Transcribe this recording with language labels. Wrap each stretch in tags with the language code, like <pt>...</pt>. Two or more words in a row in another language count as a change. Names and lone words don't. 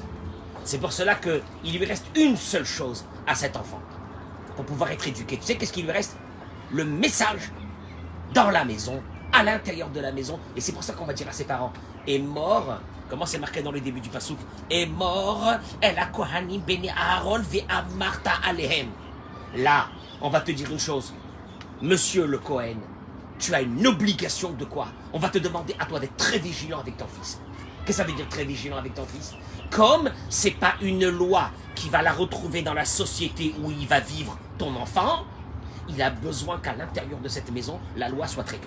<fr>C'est pour cela qu'il lui reste une seule chose à cet enfant pour pouvoir être éduqué. Tu sais qu'est-ce qu'il lui reste? Le message dans la maison, à l'intérieur de la maison. Et c'est pour ça qu'on va dire à ses parents, est mort, comment c'est marqué dans le début du pasouk, est mort,</fr> <he>אל הכהנים בני אהרן ואמרת אליהם.</he> <fr>Là, on va te dire une chose, monsieur le Cohen, tu as une obligation de quoi? On va te demander à toi d'être très vigilant avec ton fils. Qu'est-ce que ça veut dire très vigilant avec ton fils? Comme c'est pas une loi qui va la retrouver dans la société où il va vivre ton enfant, il a besoin qu'à l'intérieur de cette maison, la loi soit très claire.</fr>